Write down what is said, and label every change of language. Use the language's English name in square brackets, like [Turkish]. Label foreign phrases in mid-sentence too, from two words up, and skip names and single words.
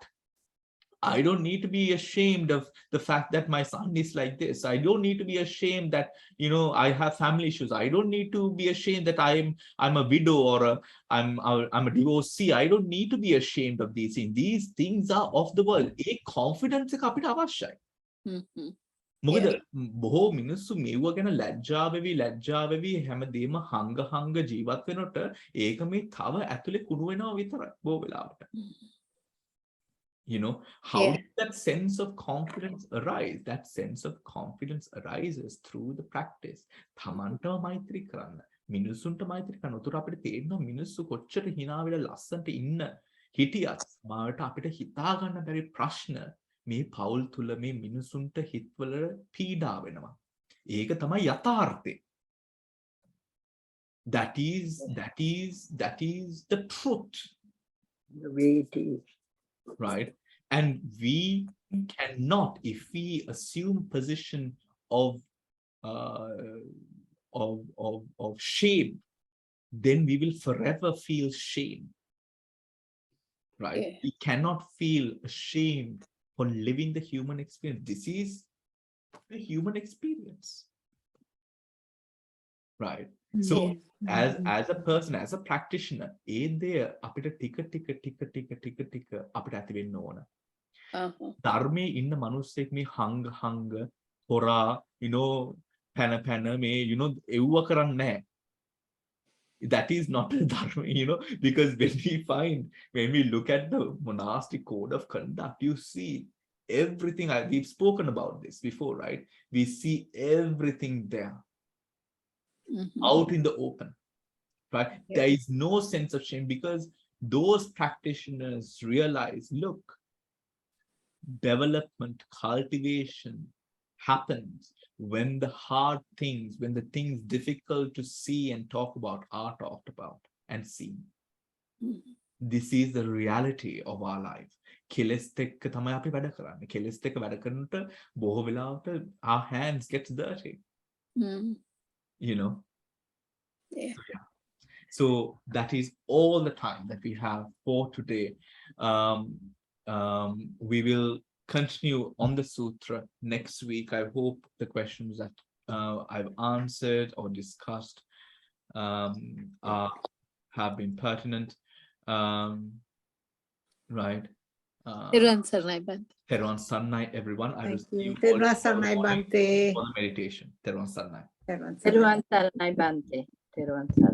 [English] I don't need to be ashamed of the fact that my son is like this. I don't need to be ashamed that, I have family issues. I don't need to be ashamed that I'm a widow or I'm a divorcee. I don't need to be ashamed of these things. These things are of the world. A confidence [Sinhala] එක අපිට අවශ්‍යයි. මොකද බොහෝ මිනිස්සු මේව ගැන ලැජ්ජා වෙවි හැමදේම හංග ජීවත් වෙනකොට ඒක මේ තව ඇතුලේ කුණු වෙනවා විතරයි බොහෝ වෙලාවට. [English] How does that sense of confidence arise? That sense of confidence arises through the practice. [Sinhala] තමන්ටම මෛත්‍රී කරන්න. මිනිස්සුන්ට මෛත්‍රී කරන්න. උතර අපිට තේරෙනවා මිනිස්සු කොච්චර hina වෙලා ලස්සනට ඉන්න හිටියත් මාට අපිට හිතා ගන්න බැරි ප්‍රශ්න මේ පෞල් තුල මේ මිනිස්සුන්ට හිතවල පීඩා වෙනවා. ඒක තමයි යථාර්ථය. [English] That is the truth. The way it is. Right? And we cannot, if we assume position of shame, then we will forever feel shame. Right? We cannot feel ashamed for living the human experience. This is the human experience. Right? So as a person, as a practitioner, [Sinhala] අපිට ටික අපිට ඇති වෙන්න ඕන. ධර්මයේ ඉන්න මිනිස්සෙක් මේ හංග හොරා පැන මේ එව්ව කරන්නේ නැහැ. [English] That is not a dharma, because when we look at the monastic code of conduct, you see everything. We've spoken about this before, right? We see everything there. Out in the open, right? There is no sense of shame because those practitioners realize, look, development, cultivation happens when the hard things, when the things difficult to see and talk about are talked about and seen. This is the reality of our life. [Sinhala] කෙලස් එක්ක තමයි අපි වැඩ කරන්නේ. කෙලස් එක්ක වැඩ කරනකොට බොහෝ වෙලාවට [English] our hands gets dirty. Yeah. So that is all the time that we have for today. We will continue on the sutra next week. I hope the questions that I've answered or discussed have been pertinent. Right. [Sinhala] තෙරුවන් සරණයි භන්තේ. තෙරුවන් සරණයි, [English] everyone. I will Thank see you. you all [Sinhala] Therwan [English] tomorrow [Sinhala] Saranai [English] morning [Sinhala] Bhante. [English] for the meditation. [Sinhala] තෙරුවන් සරණයි. තෙරුවන් සරණයි. තෙරුවන් සරණයි භන්තේ. තෙරුවන් සරණයි.